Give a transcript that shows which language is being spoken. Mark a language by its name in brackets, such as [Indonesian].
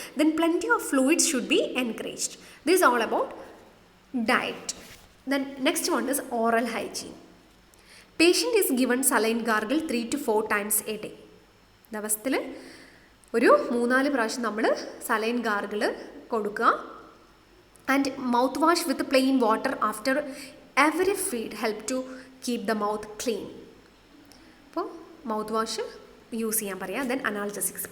[English] Then plenty of fluids should be encouraged. This all about diet. Then next one is oral hygiene. Patient is given saline gargle 3 to 4 times a day. [Malayalam] ദിവസത്തിൽ ഒരു 3-4 പ്രാവശ്യം നമ്മൾ saline gargle കൊടുക്കുക. [English] And mouth wash with plain water after every feed help to keep the mouth clean. [Malayalam] അപ്പോൾ mouth wash use ചെയ്യാൻ പറയാം. [English] Then analgesics.